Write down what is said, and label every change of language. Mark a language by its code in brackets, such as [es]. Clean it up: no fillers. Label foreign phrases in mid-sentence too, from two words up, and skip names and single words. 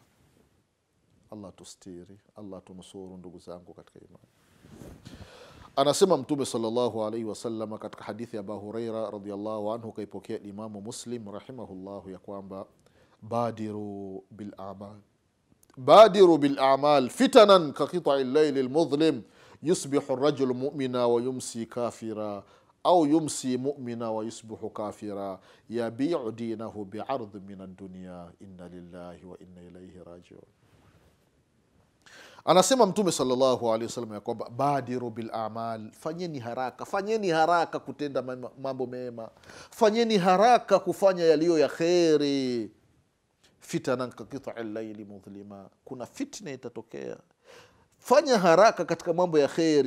[sw] Allah tustiri, Allah tunusuru ndugu zangu katika imani. Anasema Mtume [ar] صلى الله عليه وسلم [sw] katika hadithi ya Abu Huraira [ar] رضي الله عنه, [sw] kaipokea Imamu Muslim rahimahullahu, ya kwamba [ar] بادروا بالأعمال فتنا كقطع الليل المظلم يصبح الرجل مؤمنا ويمسي كافرا أو يمسي مؤمنا ويصبح كافرا يبيع دينه بعرض من الدنيا إنا لله وإنا إليه راجعون. [sw] Anasema Mtume [ar] صلى الله عليه وسلم [sw] ya kwamba [ar] بادروا بالأعمال, [sw] fanyeni haraka kutenda mambo mema, fanyeni haraka kufanya yaliyo ya khairi. [ar] فتنا كقطع الليل المظلم, [sw] kuna fitna itatokea, fanya haraka katika mambo ya khairi.